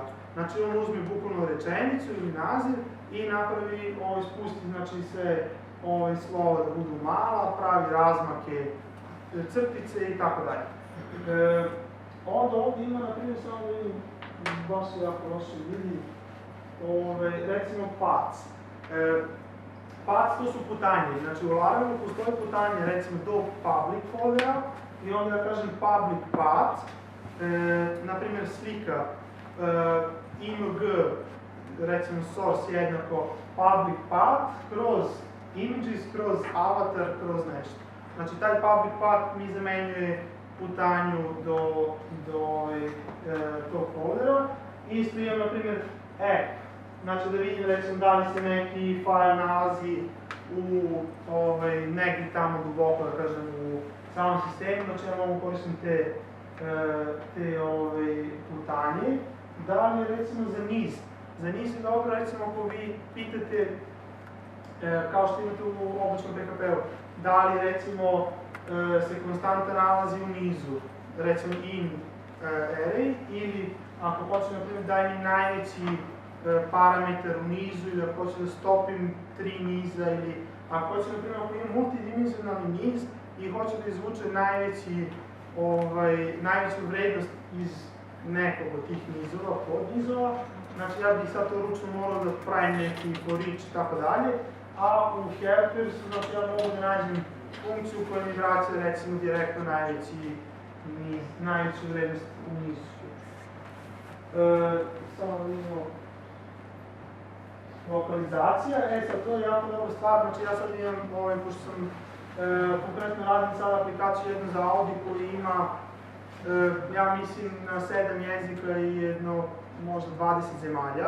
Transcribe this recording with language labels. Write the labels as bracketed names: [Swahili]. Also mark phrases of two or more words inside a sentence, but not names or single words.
[Bosnian] Znači on uzme bukvalno rečenicu ili naziv i napravi, spusti znači sve slova da budu mala, pravi razmake, crtice i tako dalje. Onda ovdje ima, na primjer, samo da vidim, baš se jako loše vidi, recimo path. Path to su putanje, znači u Laravelu postoji putanje recimo do public foldera i onda da kažem [English] public path, [Bosnian] na primjer slika img, recimo source jednako [English] public path [Bosnian] kroz images, kroz avatar, kroz nešto. Znači, taj [English] public path [Bosnian] mi zamenjuje putanju do tog foldera. Isto imam, na primjer, app. Znači, da vidim, recimo, da li se neki file nalazi negdje tamo duboko, da kažem, u samom sistemu. Znači, ja mogu koristiti te te putanje. Dalje, recimo, za niz. Za niz je dobro, recimo, ako vi pitate, kao što imate u običnom PHP-u, da li, recimo, se konstanta nalazi u nizu, recimo [English] in array, [Bosnian] ili ako hoću, na primjer, daj mi najveći parametar u nizu, ili ako hoću da stopim 3 niza, ili ako hoću, na primjer, ako imam multidimenzionalni niz i hoću da izvuče najveću vrednost iz nekog od tih nizova, podnizova, znači ja bih sad to ručno morao da pravim neki [English] for each [Bosnian] i tako dalje, a u helpers, znači ja mogu da nađem funkciju koja mi vraća, recimo, direktno najveću vrednost u nizu. Samo da vidimo lokalizacija, sad to je jako dobra stvar, znači ja sad imam, pošto sam konkretno radim sad aplikaciju jednu za Audi koji ima, ja mislim, na 7 jezika i jedno, možda 20 zemalja.